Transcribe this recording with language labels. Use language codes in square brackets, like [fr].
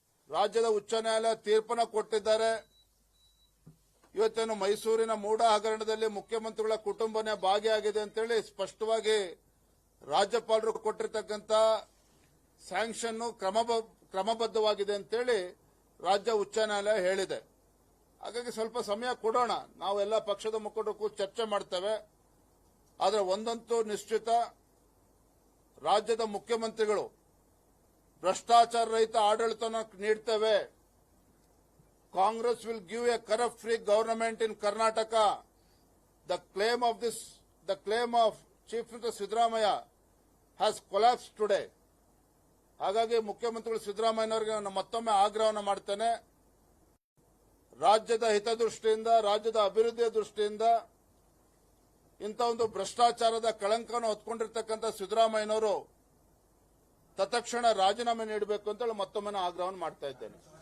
[kn] ರಾಜ್ಯದ ಉಚ್ಚ ನ್ಯಾಯಾಲಯ ತೀರ್ಪನ್ನು ಕೊಟ್ಟಿದ್ದಾರೆ. ಇವತ್ತೇನು ಮೈಸೂರಿನ ಮೂಡ ಹಗರಣದಲ್ಲಿ ಮುಖ್ಯಮಂತ್ರಿಗಳ ಕುಟುಂಬನೇ ಭಾಗಿಯಾಗಿದೆ ಅಂತೇಳಿ ಸ್ಪಷ್ಟವಾಗಿ ರಾಜ್ಯಪಾಲರು ಕೊಟ್ಟಿರ್ತಕ್ಕಂಥ ಸ್ಯಾಂಕ್ಷನ್ ಕ್ರಮಬದ್ಧವಾಗಿದೆ ಅಂತೇಳಿ ರಾಜ್ಯ ಉಚ್ಚ ನ್ಯಾಯಾಲಯ ಹೇಳಿದೆ. ಹಾಗಾಗಿ ಸ್ವಲ್ಪ ಸಮಯ ಕೊಡೋಣ. ನಾವೆಲ್ಲ ಪಕ್ಷದ ಮುಖಂಡರು ಚರ್ಚೆ ಮಾಡ್ತೇವೆ. ಆದರೆ ಒಂದಂತೂ ನಿಶ್ಚಿತ, ರಾಜ್ಯದ ಮುಖ್ಯಮಂತ್ರಿಗಳು ಭ್ರಷ್ಟಾಚಾರ ರಹಿತ ಆಡಳಿತವನ್ನು ನೀಡ್ತೇವೆ. [en] Congress will give a corrupt-free government in Karnataka. The claim of Chief Minister Siddaramaiah has collapsed today. [kn] ಹಾಗಾಗಿ ಮುಖ್ಯಮಂತ್ರಿಗಳು ಸಿದ್ದರಾಮಯ್ಯನವರಿಗೆ ನಾನು ಮತ್ತೊಮ್ಮೆ ಆಗ್ರಹವನ್ನು ಮಾಡ್ತೇನೆ. ರಾಜ್ಯದ ಹಿತದೃಷ್ಟಿಯಿಂದ, ರಾಜ್ಯದ ಅಭಿವೃದ್ಧಿಯ ದೃಷ್ಟಿಯಿಂದ ಇಂಥ ಒಂದು ಭ್ರಷ್ಟಾಚಾರದ ಕಳಂಕವನ್ನು ಹೊತ್ಕೊಂಡಿರ್ತಕ್ಕಂಥ ಸಿದ್ದರಾಮಯ್ಯನವರು ತತ್ಕ್ಷಣ ರಾಜೀನಾಮೆ ನೀಡಬೇಕು ಅಂತೇಳಿ ಮತ್ತೊಮ್ಮೆ ನಾನು ಆಗ್ರಹವನ್ನು ಮಾಡ್ತಾ ಇದ್ದೇನೆ.